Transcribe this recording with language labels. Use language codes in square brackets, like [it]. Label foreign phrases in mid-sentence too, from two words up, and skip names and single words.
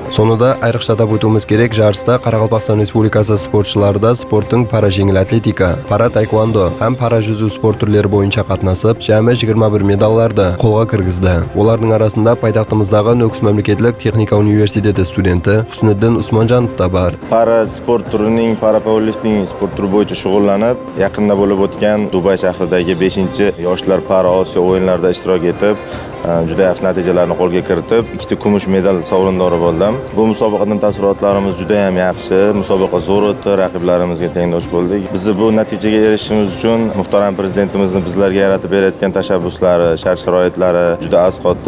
[kaa] Сонуда айрықша атап өтуіміз керек, жарыста Қарақалпақстан Республикасы спортшылары да спорттың пара жеңіл атлетика, пара таеквондо һәм пара жүзу спорт түрлері бойынша қатнасып, жәмі 21 медалларды қолға кіргізді. Олардың арасында пайтақтымыздағы Нүкіс мемлекеттік техника университеті студенті Хусниddin Usmonjanov да бар. Пара спорт түрінің, пара пауэрлифтинг спорт түрі бойынша шұғылланып, [uz] yaqinda bo'lib o'tgan Dubay shahridagi 5-chi yoshlar para Osiyo o'yinlarida ishtirok etib, juda yaxshi natijalarni qo'lga kiritib, 2 kumush medal sovrindori bo'ldim. Bu musobaqadan taassurotlarimiz juda ham yaxshi. Musobaqa zo'r o'tdi, raqiplarimizga tengdosh bo'ldik. Biz bu natijaga erishishimiz uchun muhtaram prezidentimizning bizlarga yaratib berayotgan tashabbuslari, shart-sharoitlari juda asqotdi.